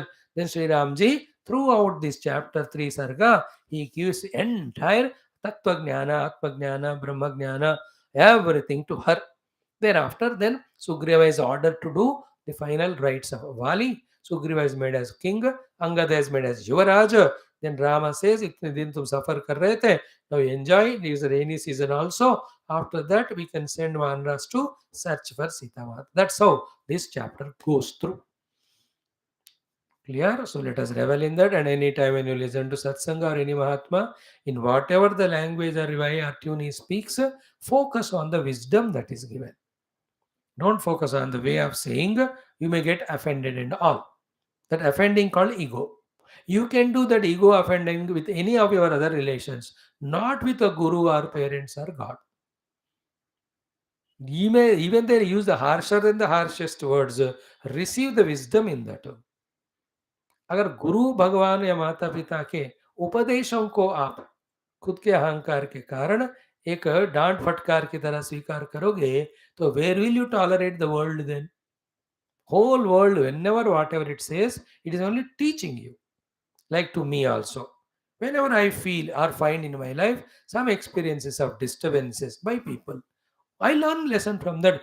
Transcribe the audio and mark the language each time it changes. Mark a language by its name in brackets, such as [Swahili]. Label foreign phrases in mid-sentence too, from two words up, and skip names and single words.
[English] Then Sri Ramji, throughout this chapter 3 Sarga, he gives entire [Sanskrit] Tattva Jnana, Atma Jnana, Brahma Jnana, [English] everything to her. Thereafter, then Sugriva is ordered to do the final rites of Vali. Sugriva is made as king, Angada is made as Yuvaraj. Then Rama says, [Hindi] "Itne din tum suffer kar rahe the, [English] now enjoy. It is a rainy season also. After that, we can send Vanras to search for Sita Mata." That's how this chapter goes through. Clear? So let us revel in that. And anytime when you listen to Satsanga or any Mahatma, in whatever the language or way or tune he speaks, focus on the wisdom that is given. Don't focus on the way of saying, you may get offended and all. That offending called ego. You can do that ego offending with any of your other relations, not with a guru or parents or God. Even they use the harsher than the harshest words, receive the wisdom in that. [Hindi] अगर गुरु भगवान या माता पिता के उपदेशों को आप खुद के अहंकार के कारण एक डांट फटकार की तरह स्वीकार करोगे, तो [English] where will you tolerate the world then? Whole world, whenever whatever it says, it is only teaching you. Like to me also, whenever I feel or find in my life some experiences of disturbances by people, I learn lesson from that.